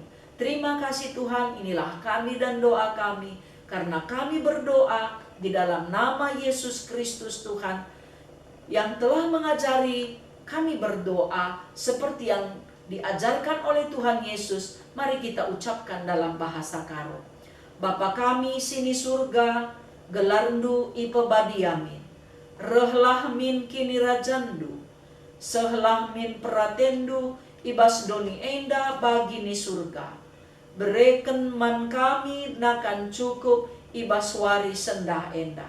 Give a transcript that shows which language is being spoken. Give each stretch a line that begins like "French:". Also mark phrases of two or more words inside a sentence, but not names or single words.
Indonesian: Terima kasih Tuhan, inilah kami dan doa kami, karena kami berdoa di dalam nama Yesus Kristus Tuhan, yang telah mengajari kami berdoa seperti yang diajarkan oleh Tuhan Yesus. Mari kita ucapkan dalam bahasa Karo.
Batak Karo: Bapa kami sini surga, gelarndu ipe badiamin, rehlah min kini rajandu, sehlah min peratendu, ibas doni enda bagini surga. Bereken man kami nakan cukup, ibas wari sendah enda.